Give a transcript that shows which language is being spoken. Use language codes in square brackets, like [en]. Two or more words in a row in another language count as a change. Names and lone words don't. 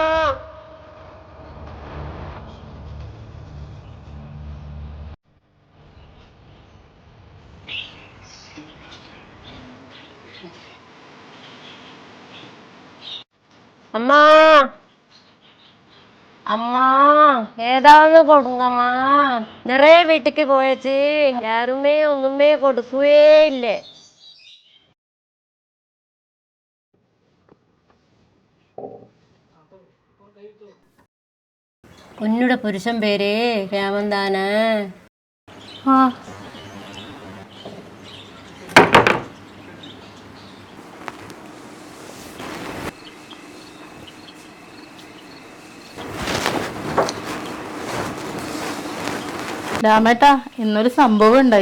[ta] அம்மா அம்மா ஏதாவது கொடுங்கம்மா. நிறைய வீட்டுக்கு போயாச்சு, யாருமே ஒண்ணுமே கொடுக்கவே இல்லை. உன்னுடைய புருஷன் பேர் ராமன்தான். [ml] ആ രാമേട്ടാ, ഇന്നൊരു സംഭവം ഉണ്ടായി.